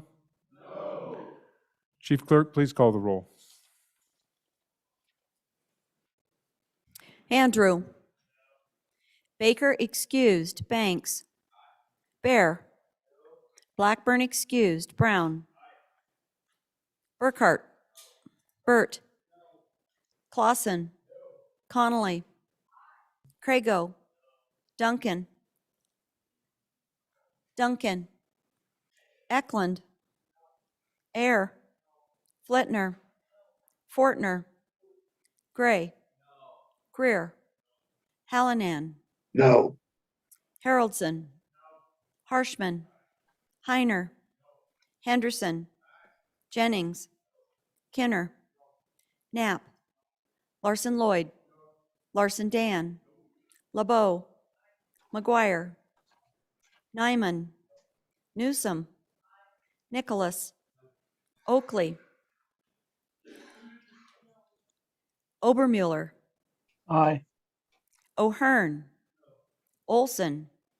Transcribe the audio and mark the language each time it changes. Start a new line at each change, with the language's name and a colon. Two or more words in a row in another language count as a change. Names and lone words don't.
English: Chief Clerk, please call the roll. Andrew. Baker excused. Banks. Bear. Blackburn excused. Brown. Burkhart. Burt. Clausen. Connolly. Crago. Duncan. Duncan. Eklund. Air. Flitner. Fortner. Gray. Greer. Hallinan. No. Haroldson. Harshman. Heiner. Henderson. Jennings. Kinner. Knapp. Larson Lloyd. Larson Dan. LeBeau. McGuire. Nyman. Newsom. Nicholas. Oakley. Obermuller. Aye. O'Hearn. Olson.